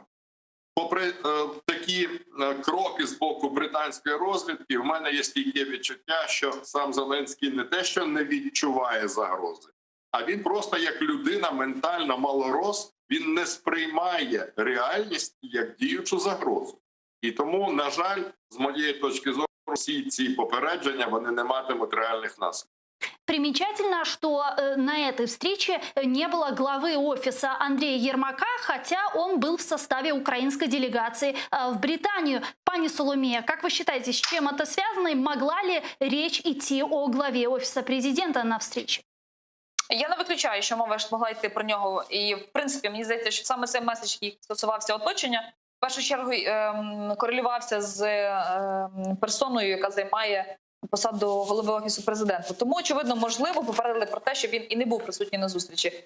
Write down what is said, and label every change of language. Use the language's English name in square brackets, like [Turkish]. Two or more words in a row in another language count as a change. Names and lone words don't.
[Ukrainian] Попри такі кроки з боку британської розвідки, в мене є стійке відчуття, що сам Зеленський не те, що не відчуває загрози, а він просто як людина ментально малорос, він не сприймає реальність як діючу загрозу. І тому, на жаль, з моєї точки зору, всі ці попередження, вони не матимуть реальних наслідків. [Russian] Примечательно, что на этой встрече не было главы офиса Андрея Ермака, хотя он был в составе украинской делегации в Британию. Пани Соломія, как вы считаете, с чем это связано и могла ли речь идти о главе офиса президента на встрече? [Ukrainian] Я не виключаю, що мова могла йти про нього. І, в принципі, мені здається, що саме цей меседж, який стосувався оточення, в першу чергу корелювався з персоною, яка займає посаду голови Офісу президента. Тому, очевидно, можливо, попередили про те, що він і не був присутній на зустрічі.